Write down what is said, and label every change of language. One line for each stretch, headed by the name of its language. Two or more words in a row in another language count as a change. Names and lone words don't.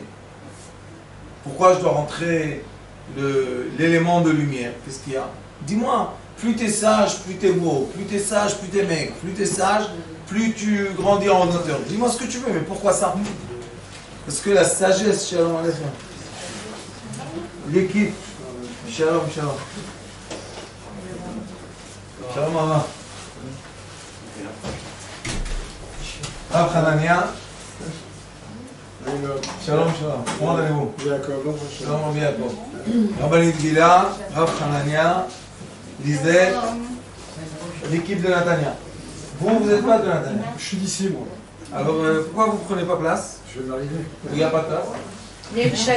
French: Pourquoi je dois rentrer l'élément de lumière? Qu'est-ce qu'il y a? Dis-moi, plus tu es sage, plus tu es beau, plus tu es sage, plus tu es maigre, plus tu es sage, plus tu grandis en hauteur. Dis-moi ce que tu veux, mais pourquoi ça? Parce que la sagesse,
Hebrew: shalom aleichem, l'équipe, shalom, shalom.
French: Shalom, maman. Rav Hanania.
Hebrew: Shalom, shalom.
French: Comment allez-vous? Shalom, Yaakov. Rabbanit Gila, Rav Hanania, Lisette, l'équipe de Natania. Vous n'êtes pas de Natania? Je suis d'ici, moi. Alors, pourquoi vous ne prenez pas place? Je vais m'arriver. Il n'y a pas de place? Il y a une chaise.